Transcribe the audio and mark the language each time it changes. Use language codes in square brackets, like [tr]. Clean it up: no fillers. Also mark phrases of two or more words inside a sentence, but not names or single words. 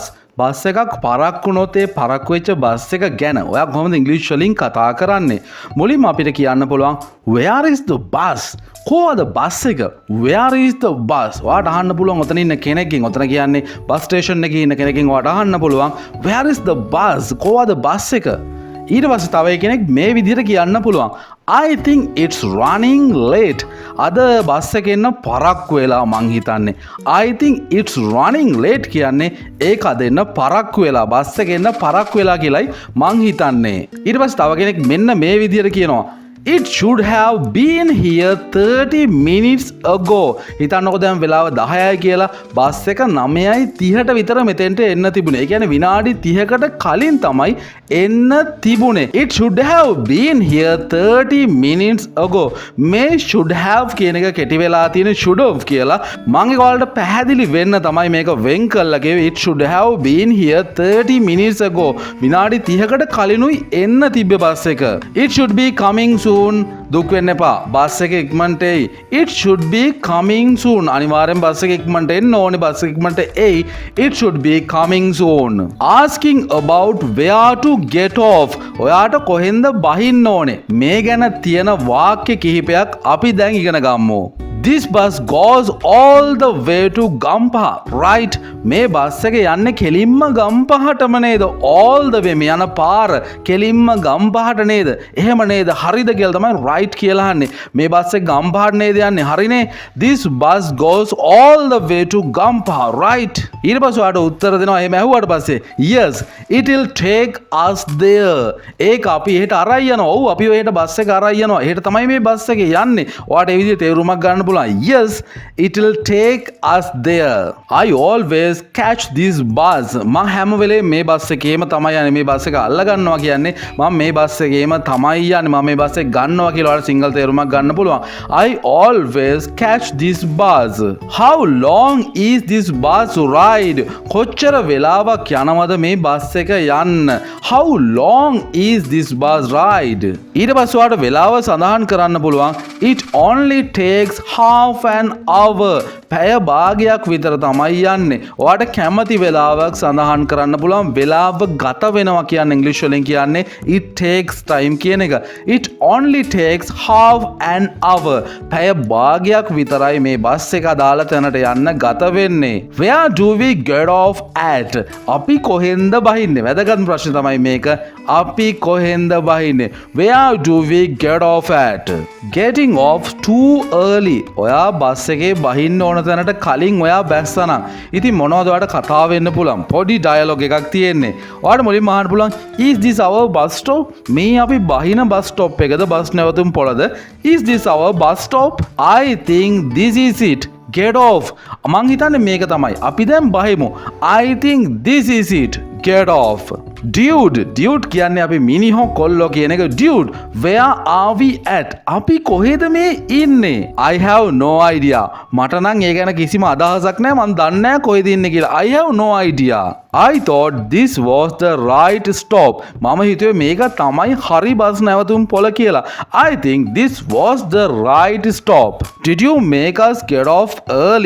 [si] බස් එකක් පරක්කු වුණොත් ඒ පරක්කු වෙච්ච බස් එක ගැන ඔයා කොහොමද ඉංග්‍රීසි වලින් කතා කරන්නේ? මුලින්ම අපිට කියන්න පුළුවන් [en] where is the bus? [si] කොහොමද බස් එක? [en] where is the bus? [si] ඔයාට අහන්න පුළුවන් ඔතන ඉන්න කෙනෙක්ගෙන්. ඔතන කියන්නේ බස් ස්ටේෂන් එකේ ඉන්න කෙනෙක්ගෙන් ඔයාට අහන්න පුළුවන් [en] where is the bus? [si] කොහොමද බස් එක? ඊට පස්සේ තව කෙනෙක් මේ විදිහට කියන්න පුළුවන් [en] I think it's running late. [si] අද බස් එකේ එන්න පරක්කු වෙලා මං හිතන්නේ. [en] I think it's running late [si] කියන්නේ ඒක අද එන්න පරක්කු වෙලා බස් එකේ එන්න පරක්කු වෙලා කියලායි මං හිතන්නේ. ඊට පස්සේ තව කෙනෙක් මෙන්න මේ විදිහට කියනවා [en] It should have been here 30 minutes ago. [si] හිතන්නකෝ දැන් වෙලාව 10යි කියලා බස් එක 9:30ට විතර මෙතෙන්ට එන්න තිබුණේ. ඒ කියන්නේ විනාඩි 30කට කලින් තමයි එන්න තිබුණේ. [en] It should have been here 30 minutes ago. [si] මේ [en] should have [si] කියන එක කෙටි වෙලා තියෙන [en] should have [si] කියලා. මම ඒක ඔයාලට පැහැදිලි වෙන්න තමයි මේක වෙන් කරලා කිව්වේ. [en] It should have been here 30 minutes ago. [si] විනාඩි 30කට කලිනුයි එන්න තිබ්බේ බස් එක. [en] It should be coming soon. [si] දුක් වෙන්න එපා. බස් එක ඉක්මනට එයි. [en] It should be coming soon. [si] අනිවාර්යෙන් බස් එක ඉක්මනට එන්න ඕනේ. බස් එක ඉක්මනට එයි. [en] It should be coming soon. Asking about where to get off. [si] ඔයාට කොහෙන්ද බහින්න ඕනේ? මේ ගැන තියෙන වාක්‍ය කිහිපයක් අපි දැන් ඉගෙන ගමු. [en] This bus goes all the way to Gampaha, right? [si] මේ බස් එක යන්නේ කෙලින්ම ගම්පහටම නේද? [en] All the way [si] මේ යන පාර කෙලින්ම ගම්පහට නේද? එහෙම නේද? හරිද කියලා තමයි right කියලා අහන්නේ. මේ බස් එක ගම්පහට නේද යන්නේ? හරිනේ. [en] This bus goes all the way to Gampaha, right? [si] ඊට පස්සේ ඔයාලට උත්තර දෙනවා. එහෙම ඇහුවාට පස්සේ [en] yes, it will take us there. [si] ඒක අපි එහෙට අරයි යනවා. ඔව් අපි එහෙට බස් එක අරයි යනවා. එහෙට තමයි මේ බස් එක යන්නේ. ඔයාලට ඒ විදිහේ තේරුමක් ගන්න පුළුවන්. [en] Yes, it will take us there. I always catch this bus. [si] මම හැම වෙලේම මේ බස් එකේම තමයි යන්නේ. මේ බස් එක අල්ල ගන්නවා කියන්නේ මම මේ බස් එකේම තමයි යන්නේ. මම මේ බස් එක ගන්නවා කියලා ඔයාලට සිංගල් තේරුමක් ගන්න පුළුවන්. [en] I always catch this bus. How long is this bus ride? [si] කොච්චර වෙලාවක් යනවද මේ බස් එක යන්න? [en] How long is this bus ride? [si] ඊට පස්සේ ඔයාලට වෙලාව සඳහන් කරන්න පුළුවන්. [en] It only takes half an hour. [si] පැය භාගයක් විතර තමයි යන්නේ. ඔයාට කැමති වෙලාවක් සඳහන් කරන්න පුළුවන්. වෙලාව ගත වෙනවා කියන්නේ ඉංග්‍රීසි වලින් කියන්නේ [en] it takes time [si] කියන එක. [en] It only takes half an hour. [si] පැය භාගයක් විතරයි මේ බස් එක අදාළ තැනට යන්න ගත වෙන්නේ. [en] Where do we get off at? [si] අපි කොහෙන්ද බහින්නේ? වැදගත් ප්‍රශ්න තමයි මේක. අපි කොහෙන්ද බහින්නේ? [en] Where do we get off at? Getting off too early. [si] ඔයා බස් එකේ බහින්න ඕන තැනට කලින් ඔයා බැස්සනම් ඉතින් මොනවද ඔයාට කතා වෙන්න පුළුවන්? පොඩි ඩයලොග් එකක් තියෙන්නේ. ඔයාට මුලින්ම අහන්න පුළුවන් [en] is this our bus stop? [si] මේ අපි බහින බස් ස්ටොප් එකද? බස් නැවතුම් පොළද? [en] Is this our bus stop? I think this is it. Get off. [si] මං හිතන්නේ මේක තමයි. අපි දැන් බහිමු. [en] I think this is it. Get off. [si] Dude කියන්නේ අපි මිනිහෝ කොල්ලෝ කියන එක. [en] Dude, where are we at? [si] අපි කොහෙද මේ ඉන්නේ? [en] I have no idea. [si] මට නම් ඒ ගැන කිසිම අදහසක් නැහැ. මම දන්නේ නැහැ කොහෙද ඉන්නේ කියලා. [en] I have no idea. I thought this was the right stop. [si] මම හිතුවේ මේක තමයි හරි බස් නැවතුම් පොළ කියලා. [en] I think this was the right stop. Did you make us get off early?